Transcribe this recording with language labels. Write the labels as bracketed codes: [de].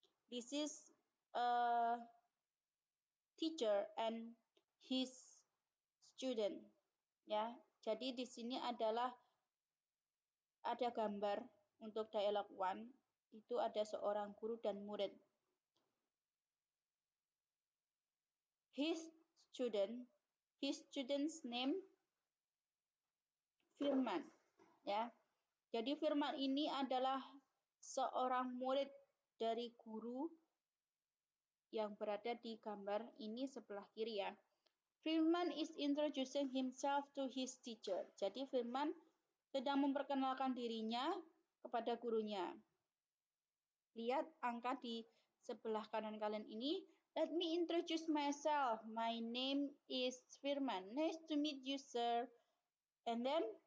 [en] This is a teacher and his student. [id] Ya. Jadi di sini adalah ada gambar untuk dialogue 1. Itu ada seorang guru dan murid. [en] His student's name Firman, ya. [id] Jadi Firman ini adalah seorang murid dari guru yang berada di gambar ini sebelah kiri ya. [en] Firman is introducing himself to his teacher. [id] Jadi Firman sedang memperkenalkan dirinya kepada gurunya. Lihat angka di sebelah kanan kalian ini. [en] Let me introduce myself. My name is Firman. Nice to meet you, sir. And then